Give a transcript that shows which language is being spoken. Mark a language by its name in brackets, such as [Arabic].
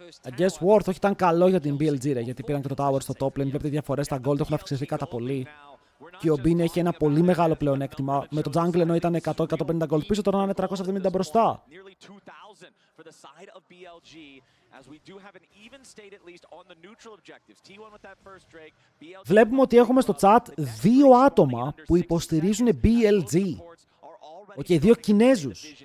[Greek] I guess Worth όχι ήταν καλό για την BLG, ρε, γιατί πήραν και το tower στο top lane. Βλέπετε διαφορές, τα gold έχουν αυξηθεί κατά πολύ. Και ο Bin έχει ένα πολύ μεγάλο πλεονέκτημα. Με το jungle ενώ ήταν 100-150 gold πίσω, τώρα είναι 370 μπροστά. [English] For the side of BLG, as we do have an even state at least on the neutral objectives. T1 with that first Drake. [Greek] Βλέπουμε ότι έχουμε στο chat 2 άτομα που υποστηρίζουν BLG. Οκ, 2 Κινέζους.